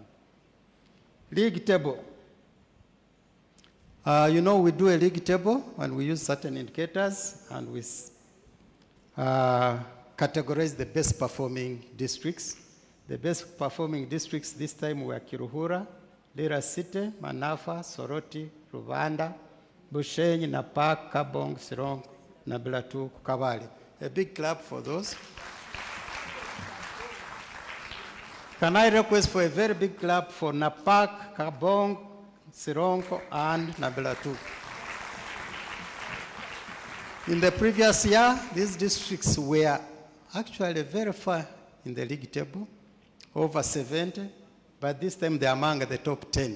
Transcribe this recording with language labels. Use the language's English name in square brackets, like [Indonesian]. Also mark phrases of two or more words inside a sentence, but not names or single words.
[English] League table. You know, we do a league table and we use certain indicators, and we categorized the best performing districts. The best performing districts this time were Kiruhura, Lira City, Manafa, Soroti, Rwanda, Bushenyi, Napak, Kabong, Sirong, Nabilatu, Kabale. A big clap for those. Can I request for a very big clap for Napak, Kabong, Sironko, and Nabilatu? In the previous year, these districts were actually very far in the league table, over 70, but this time they're among the top 10.